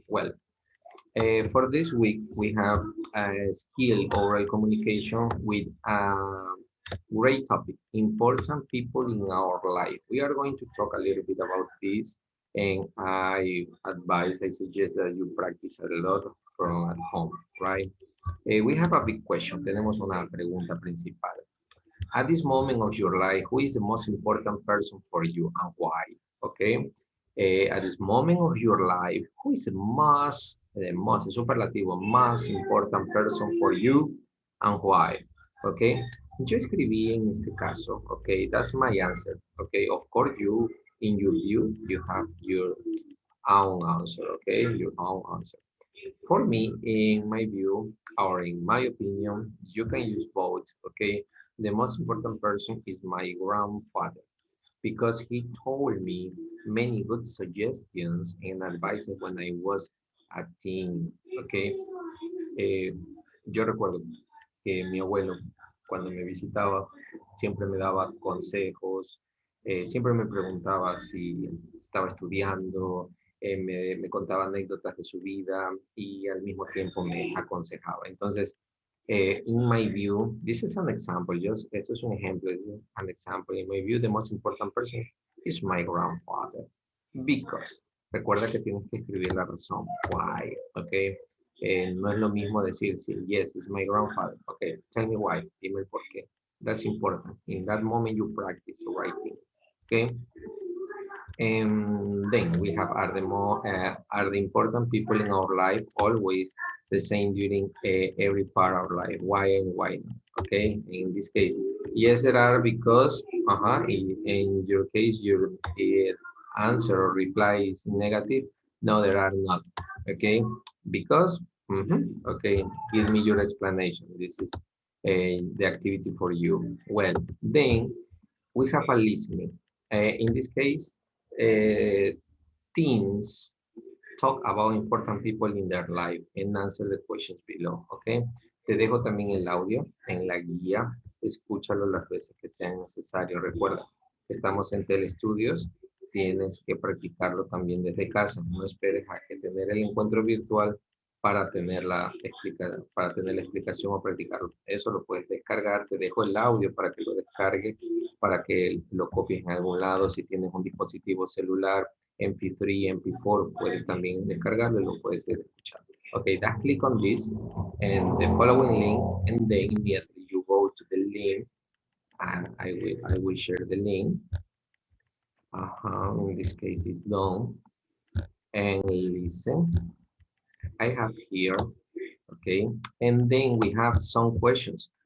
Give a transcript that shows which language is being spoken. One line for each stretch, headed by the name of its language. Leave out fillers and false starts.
English: Well, for this week, we have a skill oral communication with a great topic, important people in our life. We are going to talk a little bit about this, and I suggest that you practice a lot from at home, right? We have a big question.
Spanish: Tenemos una pregunta principal.
English: At this moment of your life, who is the most important person for you and why? Okay. At this moment of your life, who is the most superlativo, most important person for you and why? Okay.
Spanish: Yo escribí en este caso,
English: okay, that's my answer. Okay, of course, in your view, you have your own answer, okay, your own answer. For me, in my view, or in my opinion, you can use both, okay? The most important person is my grandfather because he told me many good suggestions and advices when I was a teen, okay?
Spanish: Eh, yo recuerdo que mi abuelo, cuando me visitaba, siempre me daba consejos, siempre me preguntaba si estaba estudiando, me contaba anécdotas de su vida y al mismo tiempo me aconsejaba. Entonces,
English: in my view, this is an example,
Spanish: esto es un ejemplo,
English: an example. In my view, the most important person is my grandfather. Because,
Spanish: recuerda que tienes que escribir la razón.
English: Why? Okay.
Spanish: No es lo mismo decir, sí,
English: yes, it's my grandfather. Okay, tell me why.
Spanish: Dime el por qué.
English: That's important. In that moment, you practice writing. Okay. And then we have are the important people in our life always the same during every part of life? Why and why not? Okay, in this case, yes, there are because in your case, your answer or reply is negative. No, there are not. Okay, because okay, give me your explanation. This is the activity for you. Well, then we have a listening. In this case, uh, teens talk about important people in their life and answer the questions below, ¿ok?
Spanish: Te dejo también el audio en la guía, escúchalo las veces que sea necesario. Recuerda, estamos en telestudios, tienes que practicarlo también desde casa. No esperes a que tener el encuentro virtual para tener la explicación o practicarlo. Eso lo puedes descargar, te dejo el audio para que lo descargues, para que lo copies en algún lado. Si tienes un dispositivo celular, MP3, MP4, puedes también descargarlo y lo puedes escuchar.
English: Okay, that click on this and the following link, and then immediately you go to the link, and I will share the link. In this case, it's done. And listen, I have here, okay, and then we have some questions.